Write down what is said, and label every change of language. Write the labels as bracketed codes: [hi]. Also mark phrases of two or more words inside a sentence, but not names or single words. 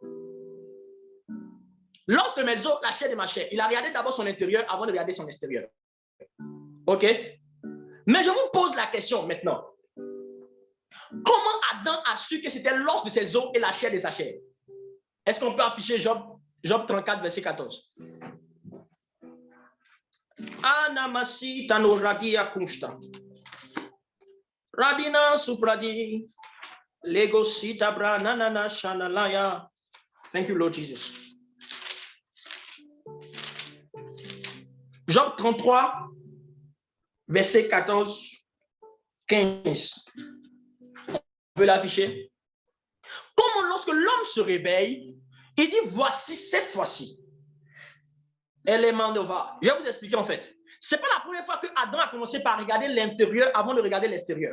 [fr] L'os de mes os, la chair de ma chair. Il a regardé d'abord son intérieur avant de regarder son extérieur. Ok? Mais je vous pose la question maintenant. Comment Adam a su que c'était l'os de ses os et la chair de sa chair? Est-ce qu'on peut afficher Job 34, verset 14? Anamasi tano radia kunsta. Radina supradi. Lego sitabra nanana shanalaya. [en] Thank you, Lord Jesus. [fr] Job 33, verset 14, 15. On peut l'afficher. Comment lorsque l'homme se réveille, il dit, voici cette fois-ci. Élément de va. Je vais vous expliquer en fait. Ce n'est pas la première fois que Adam a commencé par regarder l'intérieur avant de regarder l'extérieur.